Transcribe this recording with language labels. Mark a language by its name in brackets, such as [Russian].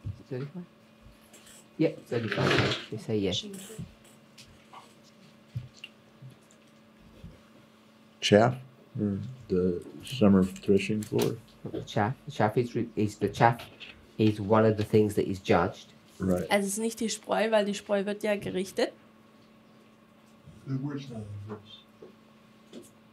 [English] 35? Yep, 35. We say yes. Chaff, or the summer threshing floor. The chaff. The chaff is one of the things that is judged. Right. [German] Also es ist nicht die Spreu, weil die Spreu wird ja gerichtet. [English] The word's not in the verse.